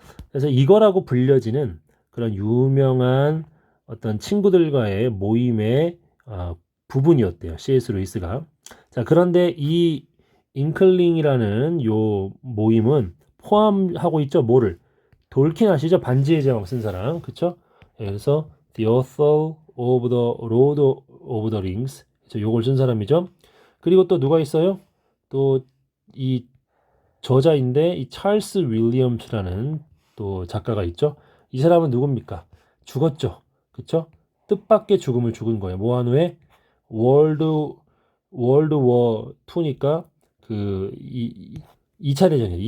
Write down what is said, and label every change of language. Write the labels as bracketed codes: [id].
[ko] 그래서 이거라고 불려지는 그런 유명한 어떤 친구들과의 모임의 부분이었대요. C.S. 루이스가. 자, 그런데 이 잉클링이라는 요 모임은 포함하고 있죠. 뭐를? 돌킨 아시죠? 반지의 제왕 쓴 사람. 그쵸? 그래서 [en] The author of the Lord of the Rings. [ko] 요걸 쓴 사람이죠. 그리고 또 누가 있어요? 또 이 저자인데 이 찰스 윌리엄스라는 또 작가가 있죠. 이 사람은 누굽니까? 죽었죠. 그쵸? 뜻밖의 죽음을 죽은 거예요. 뭐한 후에 월드 워 2니까 그 2차 대전이에요.